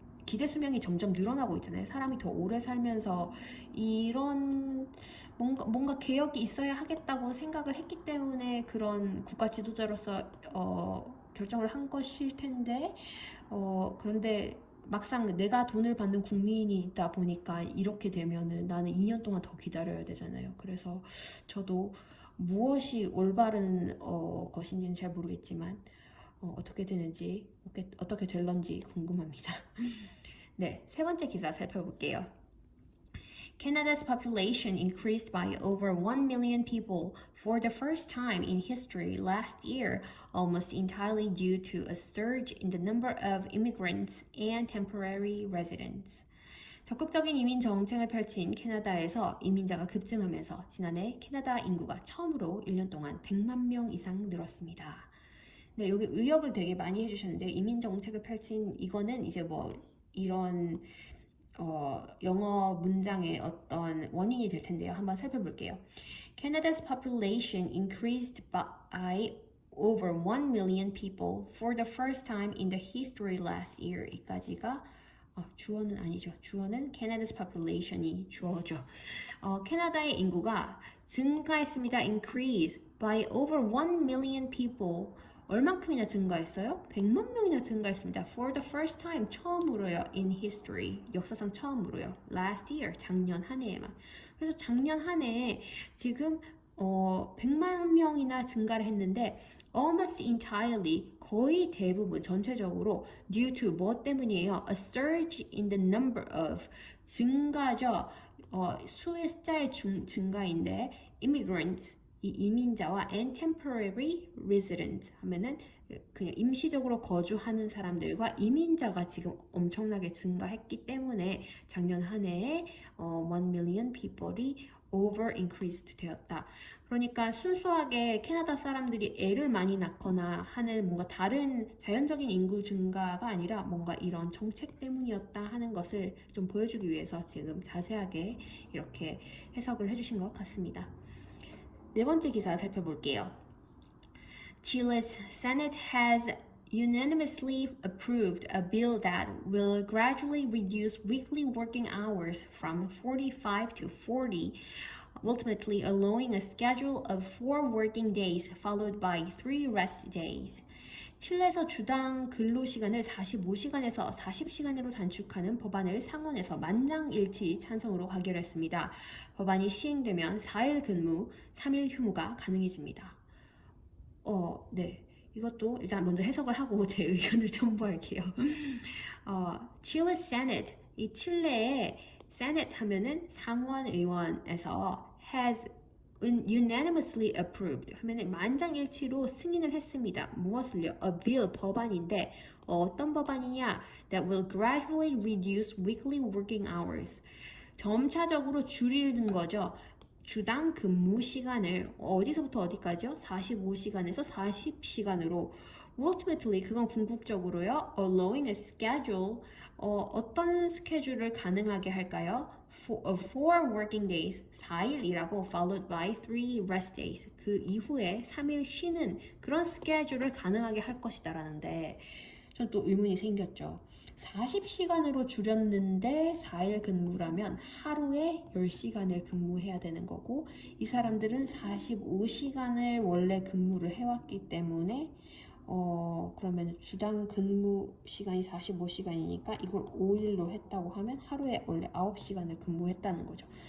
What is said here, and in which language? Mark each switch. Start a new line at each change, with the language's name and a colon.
Korean: 기대 수명이 점점 늘어나고 있잖아요. 사람이 더 오래 살면서 이런 뭔가 개혁이 있어야 하겠다고 생각을 했기 때문에 그런 국가 지도자로서 결정을 한 것일 텐데 그런데 막상 내가 돈을 받는 국민이다 보니까 이렇게 되면은 나는 2년 동안 더 기다려야 되잖아요. 그래서 저도 무엇이 올바른 것인지는 잘 모르겠지만 어떻게 되는지 어떻게 될런지 궁금합니다. 네, 세 번째 기사 살펴볼게요.
English: Canada's population increased by over 1 million people for the first time in history last year, almost entirely due to a surge in the number of immigrants and temporary residents.
Korean: 적극적인 이민 정책을 펼친 캐나다에서 이민자가 급증하면서 지난해 캐나다 인구가 처음으로 1년 동안 100만 명 이상 늘었습니다. 네, 여기 의역을 되게 많이 해주셨는데 이민 정책을 펼친 이거는 이제 뭐 이런 영어 문장의 어떤 원인이 될 텐데요. 한번 살펴볼게요.
English: Canada's population increased by over 1 million people for the first time in the history last year.
Korean: 이까지가 주어는 아니죠. 주어는
English: Canada's population
Korean: 이 주어죠. 캐나다의 인구가 증가했습니다.
English: Increase by over 1 million people.
Korean: 얼만큼이나 증가했어요? 100만 명이나 증가했습니다.
English: For the first time,
Korean: 처음으로요.
English: In history,
Korean: 역사상 처음으로요.
English: Last year,
Korean: 작년 한 해에만. 그래서 작년 한 해에 지금 100만 명이나 증가를 했는데
English: almost entirely,
Korean: 거의 대부분 전체적으로
English: due to
Korean: 뭐 때문이에요?
English: A surge in the number of,
Korean: 증가죠. 수의 숫자의 증가인데 immigrants, 이 이민자와
English: and temporary resident
Korean: 하면은 그냥 임시적으로 거주하는 사람들과 이민자가 지금 엄청나게 증가했기 때문에 작년 한 해에
English: 1 million people
Korean: 이
English: over increased
Korean: 되었다. 그러니까 순수하게 캐나다 사람들이 애를 많이 낳거나 하는 뭔가 다른 자연적인 인구 증가가 아니라 뭔가 이런 정책 때문이었다 하는 것을 좀 보여주기 위해서 지금 자세하게 이렇게 해석을 해주신 것 같습니다. 네 번째 기사 살펴볼게요.
English: Chile's Senate has unanimously approved a bill that will gradually reduce weekly working hours from 45 to 40, ultimately allowing a schedule of 4 working days followed by 3 rest days.
Korean: 칠레에서 주당 근로시간을 45시간에서 40시간으로 단축하는 법안을 상원에서 만장일치 찬성으로 가결했습니다. 법안이 시행되면 4일 근무, 3일 휴무가 가능해집니다. 네. 이것도 일단 먼저 해석을 하고 제 의견을 첨부할게요. 칠레 세넷, 이 칠레의 세넷 하면은 상원의원에서
English: has unanimously approved
Korean: 하면은 만장일치로 승인을 했습니다. 무엇을요?
English: A bill,
Korean: 법안인데 어떤 법안이냐?
English: That will gradually reduce weekly working hours.
Korean: 점차적으로 줄이는 거죠. 주당 근무 시간을 어디서부터 어디까지요? 45시간에서 40시간으로
English: ultimately
Korean: 그건 궁극적으로요.
English: allowing a schedule
Korean: 어떤 스케줄을 가능하게 할까요?
English: Four working days,
Korean: 4일 일하고
English: followed by 3 rest days.
Korean: 그 이후에 3일 쉬는 그런 스케줄을 가능하게 할 것이다 라는데 전 또 의문이 생겼죠. 40시간으로 줄였는데 4일 근무라면 하루에 10시간을 근무해야 되는 거고 이 사람들은 45시간을 원래 근무를 해왔기 때문에 그러면 주당 근무 시간이 45시간이니까 이걸 5일로 했다고 하면 하루에 원래 9시간을 근무했다는 거죠.